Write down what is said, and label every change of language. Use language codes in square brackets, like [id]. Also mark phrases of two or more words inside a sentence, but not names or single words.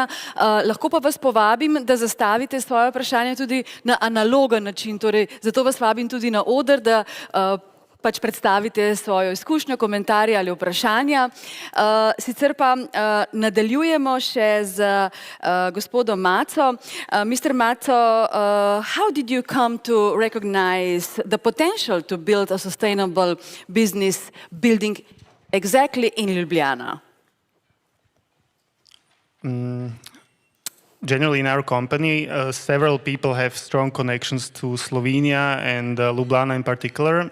[sl] Lahko pa vas povabim, da zastavite svoje vprašanje tudi na analogen način. Torej, zato vas vabim tudi na oder, da pač predstavite svojo izkušnjo, komentarje ali vprašanja. Sicer pa nadaljujemo še z gospodom Maco. [en] Mr. Maco, how did you come to recognize the potential to build a sustainable business building exactly in Ljubljana? Generally in our company, several people have strong connections to Slovenia and Ljubljana in particular.